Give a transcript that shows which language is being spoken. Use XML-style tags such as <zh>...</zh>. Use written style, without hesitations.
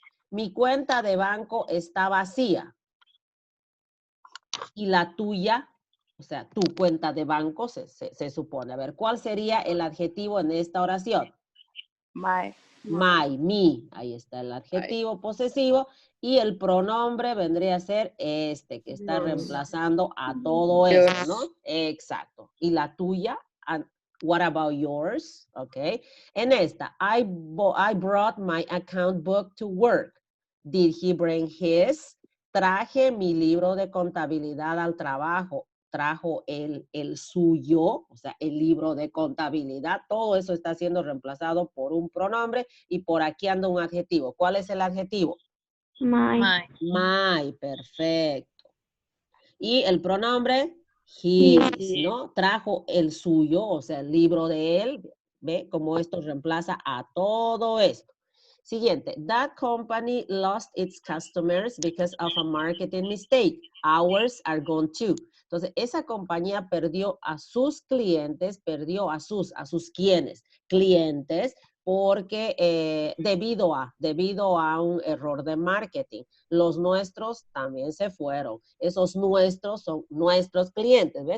<es>Mi cuenta de banco está vacía. Y la tuya, o sea, tu cuenta de banco se supone. A ver, ¿cuál sería el adjetivo en esta oración?</es> <en>My. My, mi.</en> <es>Ahí está el adjetivo posesivo. Y el pronombre vendría a ser este, que está reemplazando a todo eso, ¿no? Exacto. ¿Y la tuya?</es> <en>What about yours? Okay.</en> <es>En esta,</es> <en>I brought my account book to work. Did he bring his?</en> <es>Traje mi libro de contabilidad al trabajo. Trajo el suyo, o sea, el libro de contabilidad. Todo eso está siendo reemplazado por un pronombre y por aquí anda un adjetivo. ¿Cuál es el adjetivo?</es> <en>My.</en> <es>My, perfecto. Y el pronombre, his, ¿no? Trajo el suyo, o sea, el libro de él. ¿Ve cómo esto reemplaza a todo esto? Siguiente.</es> <en>That company lost its customers because of a marketing mistake. Ours are gone too.</en> <es>Entonces, esa compañía perdió a sus clientes, perdió a sus ¿quiénes? Clientes, porque debido a un error de marketing. Los nuestros también se fueron. Esos nuestros son nuestros clientes. ¿Ves?</es>